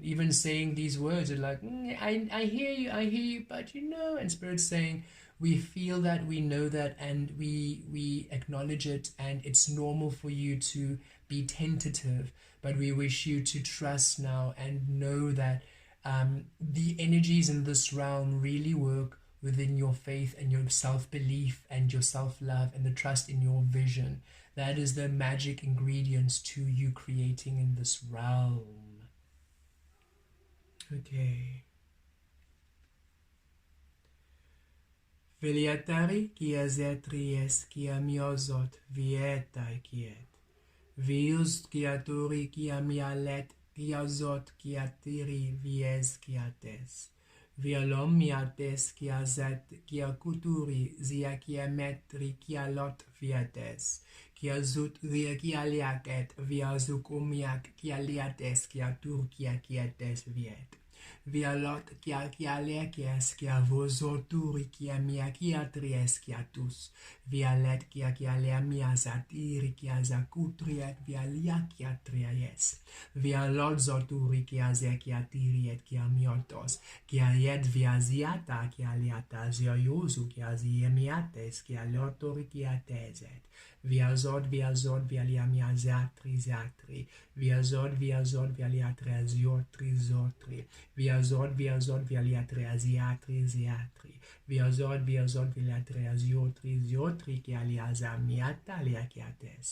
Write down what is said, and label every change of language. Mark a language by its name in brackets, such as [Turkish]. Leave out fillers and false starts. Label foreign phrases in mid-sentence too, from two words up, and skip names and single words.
[English] Even saying these words are like, I hear you, but you know, and Spirit's saying, we feel that, we know that, and we acknowledge it, and it's normal for you to be tentative, but we wish you to trust now and know that the energies in this realm really work within your faith and your self-belief and your self-love and the trust in your vision. That is the magic ingredients to you creating in this realm. Okay. Veliatari kia zetries kia miozot vietai kiet. Vius kia turi kia mialet kia zot kia tiri vies kia tes. Vialom miates kia zet kia kuturi zia kia metri kia lot viates. Kia zut ria kia liaket via zukumiak kia liates kia tur kia tes viet. Via lot kia lekies kia vozoturi kia mia kia tries kia tus. Via let kia lea mia zatiri kia zakutriet via lia kia tries. Via lot zoturi kia ze kia tiriet kia miotos. Kia yed via ziata kia liata zia yozu kia ziemiates kia lotori kia tezet. Via zod via lia mia zatri. Via zod via lia treziotri zotri. Via zod via lia treziatri. Via zod via lia treziotri kia lia zamiata lia kiates.